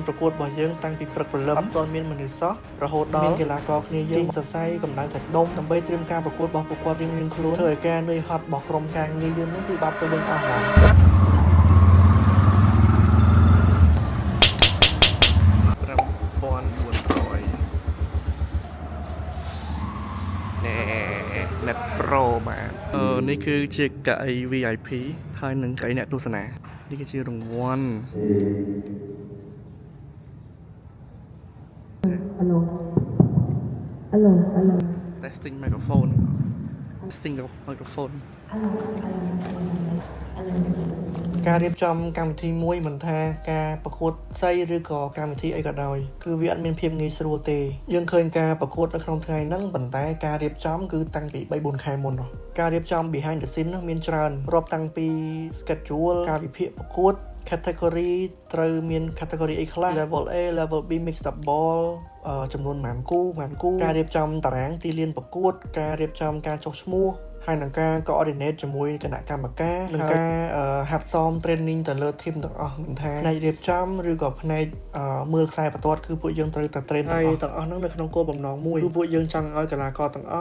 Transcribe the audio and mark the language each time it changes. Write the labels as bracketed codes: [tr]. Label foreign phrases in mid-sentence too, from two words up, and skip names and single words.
[km] ប្រកួតរបស់យើងតាំងពីព្រឹកព្រលឹមអត់ទាន់មានមនុស្សសោះរហូតដល់មានកីឡាករគ្នាយើងសរសៃកម្ដៅសាច់ដុំដើម្បីត្រៀមការប្រកួតរបស់ពួកគាត់រៀងៗខ្លួនធ្វើឲ្យការនឿយហត់របស់ក្រុមការងារយើងនោះគឺបាត់ទៅវិញអស់ហើយNet Pro បាទនេះគឺជាកៅអី VIP ហើយនឹងកៅអីអ្នកទស្សនានេះគឺជារង្វាន់ [en] Hello. Testing microphone Testing microphone [km] ការរៀបចំកម្មវិធីមួយមិនថាការប្រកួតសីឬក៏កម្មវិធីអីក៏ដោយគឺវាអត់មានភាពងាយស្រួលទេយើងឃើញការប្រកួតនៅ ក្នុងថ្ងៃហ្នឹងប៉ុន្តែការរៀបចំគឺតាំងពី 3-4 ខែមុនការរៀបចំ [en] behind the scene [km] នោះមានច្រើនរាប់តាំងពី schedule ការវិភា គប្រកួត category ត្រូវមាន category អីខ្លះ [en] level A level B mixed double [km] ចំនួនប៉ុន្មានគូការរៀបចំតារាងទីលានប្រកួតការរៀបចំការចុះឈ្មោះហើយនឹងការ coordinate ជាមួយគណៈកម្មការនិងការហាត់សម training ទៅលើ team ទាំងអស់មិនថាផ្នែករៀបចំឬក៏ផ្នែកមើលខ្សែបន្ទាត់គឺពួកយើងត្រូវតែ train ទាំងអស់ហ្នឹងនៅក្នុងគោលបំណងមួយគឺពួកយើងចង់ឲ្យកីឡាករទាំងអស់